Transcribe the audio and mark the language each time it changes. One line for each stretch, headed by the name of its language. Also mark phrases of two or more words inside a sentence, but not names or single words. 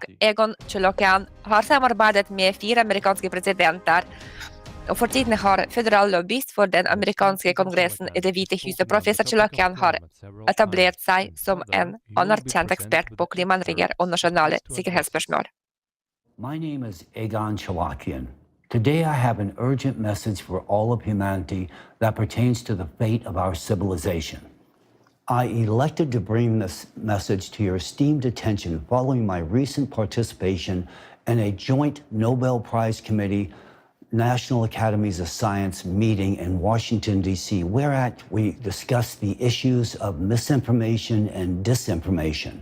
Norwegian: Egon Chilokan har samarbeidet med 4 amerikanske presidenter, og for tiden har
English: federal lobbyist
Norwegian: for den amerikanske kongressen i Det hvite huset. Professor Chilokan har etablert seg som en anerkjent ekspert på klimaendringer og nasjonale sikkerhetsspørsmål.
English: My name is Egon Chilokan. Today I have an urgent message for all of humanity that pertains to the fate of our civilization. I elected to bring this message to your esteemed attention following my recent participation in a joint Nobel Prize Committee National Academies of Science meeting in Washington, D.C., whereat we discussed the issues of misinformation and disinformation.